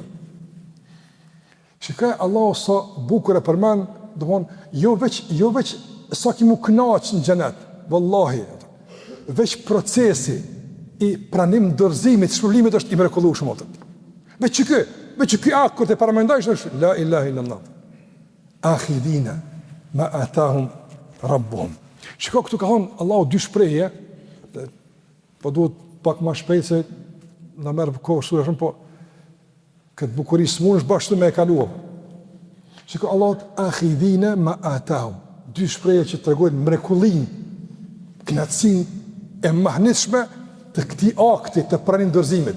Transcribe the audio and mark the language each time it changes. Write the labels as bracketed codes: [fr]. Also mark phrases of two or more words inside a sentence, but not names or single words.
[sq] Shikoj Allahu sa bukur e përmend, domthonë jo veç sa që mu kënaq në xhenet, vallahi. Veç procesi i pranim dorëzimit, shpërblimit është i mrekullueshëm atë. Veç ky akt kur të paramendojsh është [ar] لا إله إلا الله. آخذين ما آتاهم ربهم. [sq] Shiko këtu ka thonë Allahu dy shprehje, po duhet pak më shpejt se na merr kohë shumë, po këtë bukuri smunësh bashkë me e kaluar. Shiko Allahu [ar] آخذين ما آتاهم. [sq] Dy shprehje që tregojnë mrekullinë, kënaqësinë e mahnitshme të këtij akti të pranim dorëzimit.